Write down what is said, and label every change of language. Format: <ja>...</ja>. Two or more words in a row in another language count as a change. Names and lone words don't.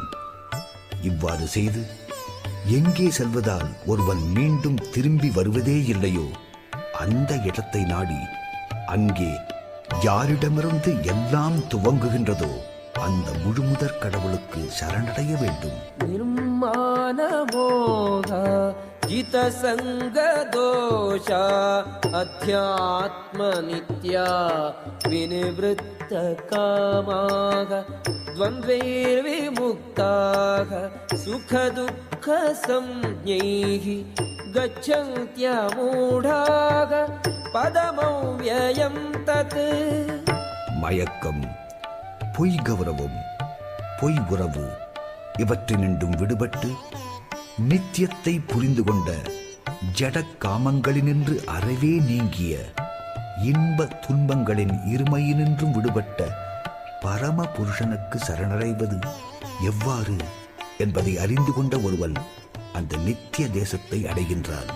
<ta>இவ்வாறு செய்து எங்கே செல்வதால் ஒருவன் மீண்டும் திரும்பி வருவதே இல்லையோ அந்த இடத்தை நாடி அங்கே யாரிடமிருந்து எல்லாம் துவங்குகின்றதோ அந்த முழுமுதற் கடவுளுக்கு சரணடைய வேண்டும்.</ta> <sa>निर्मानमोहा जितसङ्गदोषा अध्यात्म नित्या विनिवृत्त कामाः द्वन्द्वैर्विमुक्ताः सुखदुःख संज्ञैः गच्छन्त्यमूढाः पदमव्ययं तत्.</sa> <ta>மயக்கம், பொய் கௌரவம், பொய் உறவு இவற்றினின்றும் விடுபட்டு நித்தியத்தை புரிந்து கொண்ட ஜட காமங்களினின்று அறவே நீங்கிய இன்ப துன்பங்களின் இருமையினின்றும் விடுபட்ட பரம புருஷனுக்கு சரணடைவது எவ்வாறு என்பதை அறிந்து கொண்ட ஒருவன் அந்த நித்திய தேசத்தை அடைகின்றான்.</ta>